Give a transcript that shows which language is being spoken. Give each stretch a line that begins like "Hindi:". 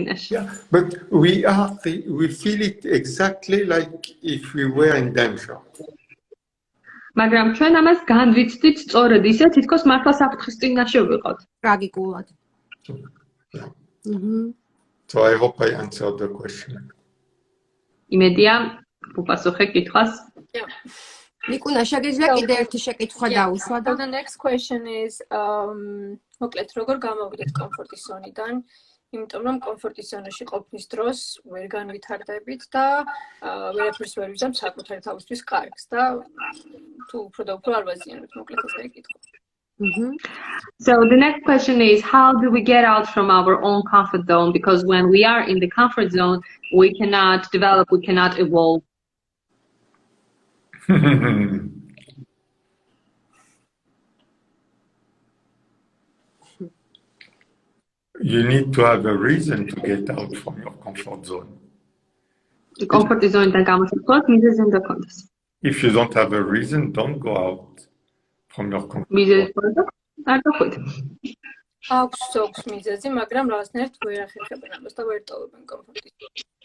English: Yeah, but we feel it exactly like if we were in danger.
Georgian: მაგრამ ჩვენ ამას განვიცდით სწორედ ისე, თითქოს მართლა საფრთხის წინაშე ვიყავთ. ტრაგიკულად.
English: So I hope I answered the question.
Georgian: იმედია, უპასუხე კითხვას. ნიკუნა, შეგიძლია კიდე ერთი შეკითხვა დაუსვა და
English: The next question is
Georgian: მოკლედ როგორ გამოვიდეთ კომფორტის ზონიდან? იმიტომ რომ კომფორტის ზონაში ყოფნის დროს ვერ განვითარდებით და ვერაფერს ვერ ვიზამ საკუთარი თავისთვის კარგს და თუ უფრო და უფრო არ ვაზიანებთ, მოკლედ ეს ეკითხვა.
English: So the next question is, how do we get out from our own comfort zone? Because when we are in the comfort zone, we cannot develop, we cannot evolve. You need to have a reason to get out from your comfort zone. The comfort zone is If you don't have a reason, don't go out from your comfort zone.
Georgian: აქვს ზოგს მიზეზი, მაგრამ რაღაცნაირად ვერ ახერხებენ ამას და ვერ ტოვებენ კომფორტის ზონას.